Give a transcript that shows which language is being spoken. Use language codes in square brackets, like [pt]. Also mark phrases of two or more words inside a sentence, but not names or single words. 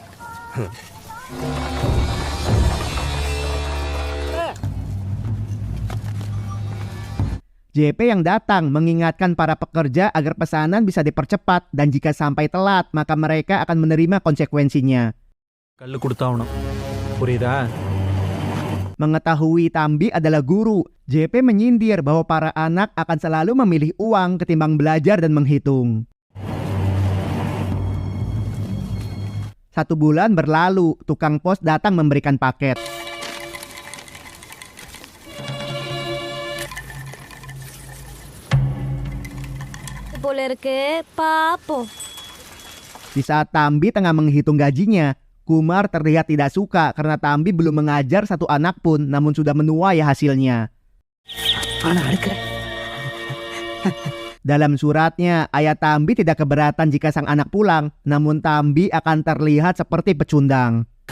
[id] JP yang datang mengingatkan para pekerja agar pesanan bisa dipercepat dan jika sampai telat maka mereka akan menerima konsekuensinya. [ta] கல்லு கொடுத்தாவணும் புரியுதா? [id] Mengetahui Tambi adalah guru, JP menyindir bahwa para anak akan selalu memilih uang ketimbang belajar dan menghitung. 1 bulan berlalu, tukang pos datang memberikan paket. [ta] போல இருக்கு பாப்போம். [id] Di saat Tambi tengah menghitung gajinya, Kumar terlihat tidak suka karena Tambi belum mengajar 1 anak pun, namun sudah menuai hasilnya. Dalam suratnya, ayah Tambi tidak keberatan jika sang anak pulang, namun Tambi akan terlihat seperti pecundang.